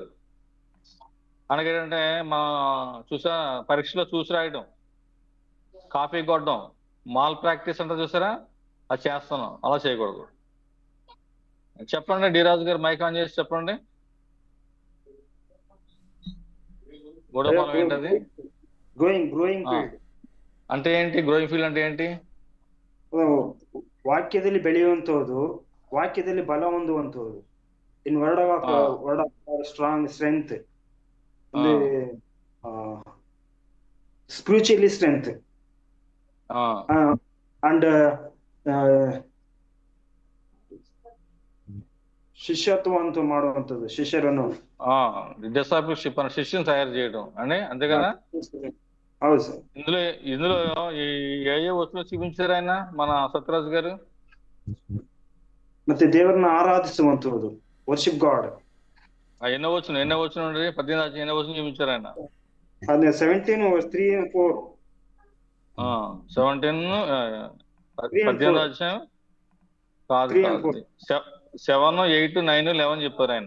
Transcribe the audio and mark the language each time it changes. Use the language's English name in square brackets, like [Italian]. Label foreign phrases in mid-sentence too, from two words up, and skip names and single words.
[Telugu] అనగేంటంటే పరీక్షలో చూసి రాయడం, కాపీ కొట్టడం, మాల్ ప్రాక్టీస్ అంటే చూసారా, అది చేస్తున్నాం. అలా చేయకూడదు. చెప్పండి, డి రాజు గారు మైక్ ఆన్ చేసి చెప్పండి. 3వ ఫలం ఏంటది? [English] growing field [Telugu] అంటే ఏంటి? [English] growing field [Telugu] అంటే ఏంటి? [Kannada] ವಾಕ್ಯದಲ್ಲಿ ಬೆಳೆಯುವಂತದ್ದು, ವಾಕ್ಯದಲ್ಲಿ ಬಲ ಹೊಂದುವಂತದ್ದು. [English] in word of strong strength, spiritually strength, and [Kannada] ಶಿಷ್ಯತ್ವವಂತ ಮಾಡುವಂಥದ್ದು, ಶಿಷ್ಯರನ್ನು [Telugu] డిసైపుల్షిప్ అని శిష్యుని తయారు చేయడం అని, అంతే కదా? [Kannada] ಹೌದು ಸರ್. [Telugu] ఇందులో ఏ వస్తువులు చూపించారు ఆయన, మన సత్యరాజు గారు? [Kannada] ಮತ್ತೆ ದೇವರನ್ನ ಆರಾಧಿಸುವಂಥದ್ದು, [English] worship god. [Telugu] ఎన్నో వచ్చిన 18 ఎన్నో వచ్చిన చూపించారు ఆయన? [English] 17:3 and 4. [Telugu] 18 అధ్యాయం కాదు, 7, 8, 9, 11 చెప్పారు ఆయన